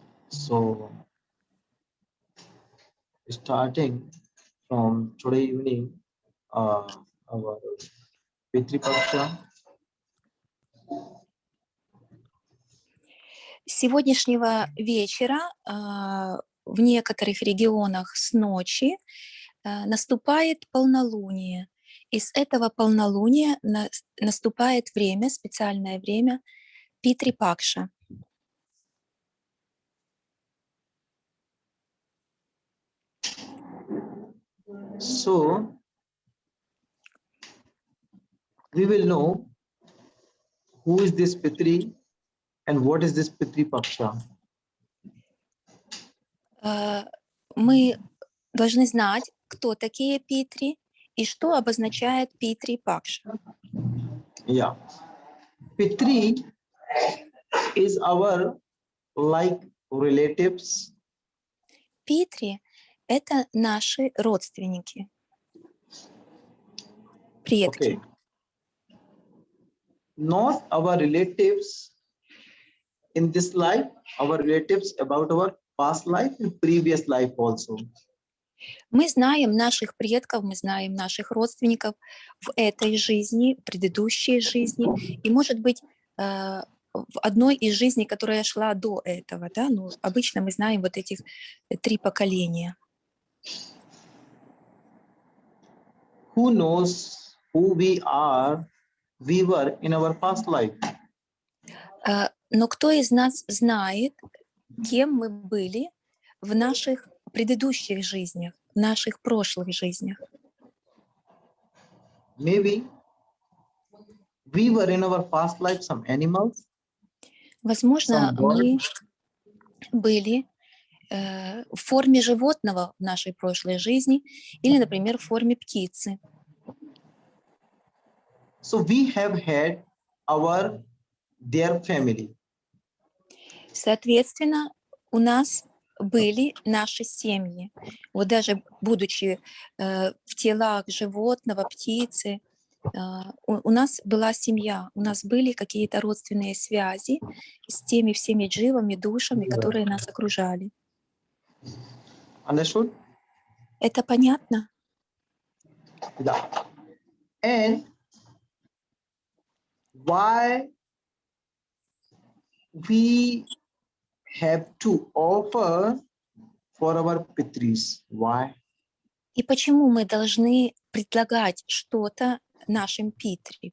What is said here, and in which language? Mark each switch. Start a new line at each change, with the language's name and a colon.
English: So, starting from today evening, our Pitri Paksha.
Russian: С сегодняшнего вечера в некоторых регионах с ночи наступает полнолуние. И с этого полнолуния наступает время, специальное время Питри Пакша.
English: So, we will know who is this Pitri and what is this Pitri Paksha.
Russian: Мы должны знать, кто такие Питри и что обозначает Питри Пакша.
English: Yeah, Pitri is our like relatives.
Russian: Питри — это наши родственники, предки.
English: Okay. Not our relatives in this life, our relatives about our past life and previous life also.
Russian: Мы знаем наших предков, мы знаем наших родственников в этой жизни, в предыдущей жизни, и, может быть, в одной из жизней, которая шла до этого. Да? Ну, обычно мы знаем вот этих 3 поколения.
English: Who knows who we were in our past life?
Russian: Но кто из нас знает, кем мы были в наших предыдущих жизнях, в наших прошлых жизнях?
English: Maybe we were in our past life some animals.
Russian: Возможно, мы были в форме животного в нашей прошлой жизни или, например, в форме птицы.
English: So we have had their family.
Russian: Соответственно, у нас были наши семьи. Вот даже будучи в телах животного, птицы, у нас была семья, у нас были какие-то родственные связи с теми всеми дживами, душами, которые нас окружали.
English: Understood?
Russian: Это понятно?
English: Yeah. And why we have to offer for our pitris? Why?
Russian: И почему мы должны предлагать что-то нашим питри?